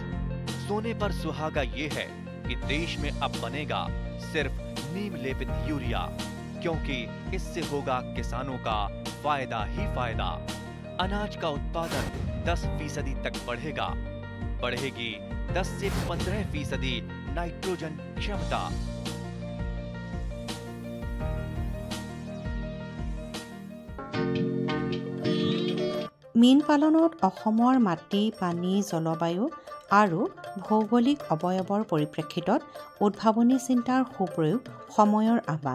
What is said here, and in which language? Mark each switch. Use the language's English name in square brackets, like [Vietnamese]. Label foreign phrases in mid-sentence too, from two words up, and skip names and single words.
[Hindi] सोने पर सुहागा ये है कि देश में अब बनेगा सिर्फ नीम लेपित यूरिया, क्योंकि इससे होगा किसानों का फायदा ही फायदा। अनाज का उत्पादन 10% तक बढ़ेगा। बढ़ेगी 10 से 15% नाइट्रोजन क्षमता। [Assamese] মীন পালনত অসমৰ মাটি, পানী, জলবায়ু আৰু ভৌগোলিক অৱয়ৱৰ পৰিপ্ৰেক্ষিতত উদ্ভাৱনী চিন্তাৰ সুপ্ৰয়োগ সময়ৰ আহ্বান।